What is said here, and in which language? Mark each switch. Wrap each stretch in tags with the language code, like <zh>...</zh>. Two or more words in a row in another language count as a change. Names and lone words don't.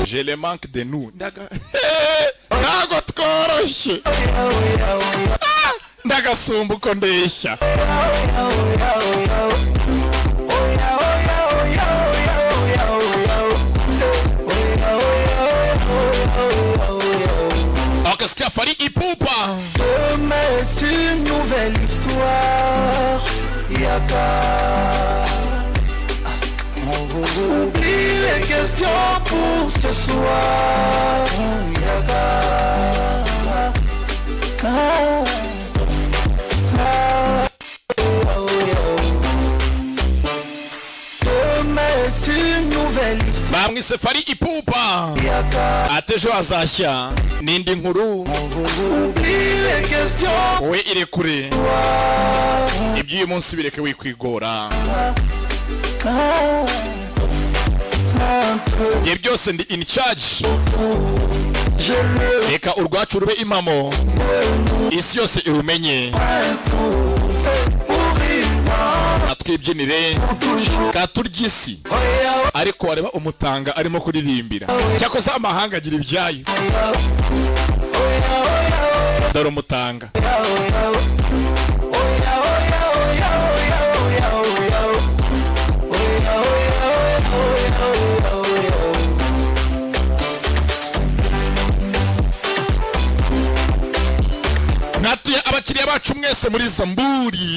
<fr>Je le manque de nous.</fr> <rw>Ntago tworoshye ndagasumba uko ndeshya.</rw> <fr>Orchestre Fari Ipupa. Demain est une nouvelle histoire. Y'a pas. Oublie les questions pour ce soir. Y'a pas. Demain est une nouvelle histoire.</fr> <rw>Bamwise Fari Ipupa.</rw> <fr>Y'a pas.</fr> <rw>Ati ejo hazashya n'indi nkuru.</rw> <fr>Oublie les questions.</fr> <rw>Wowe irekure iby'uyu munsi bireke wikwigora. Ibyo byose ndi</rw> <en>in charge.</en> <fr>Je le</fr> <rw>Reka urwacu rube impamo isi yose irumenye. Atwibyinire katurya isi ariko wareba umutanga arimo kuririmbira cyakoze amahanga agira ibyayo. Dore umutanga natuye abakiriya bacu mwese muri Zamburi.</rw>